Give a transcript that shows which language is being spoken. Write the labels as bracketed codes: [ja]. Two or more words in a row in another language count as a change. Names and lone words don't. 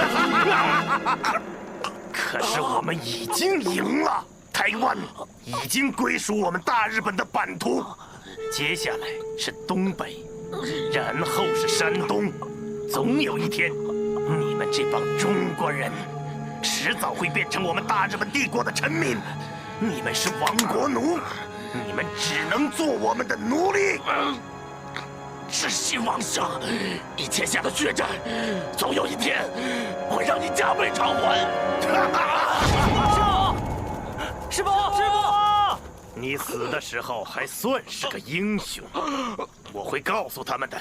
[zh] 可是我們已經贏了，台灣已經歸屬我們大日本的版圖，接下來是東北、 然後是山東。總有一天，你們這幫中國人，遲早會變成我們大日本帝國的臣民。你们是亡国奴，你们只能做我们的奴隶。是希望上，你欠下的血债，总有一天会让你加倍偿还。师傅，师傅，你死的时候还算是个英雄，我会告诉他们的。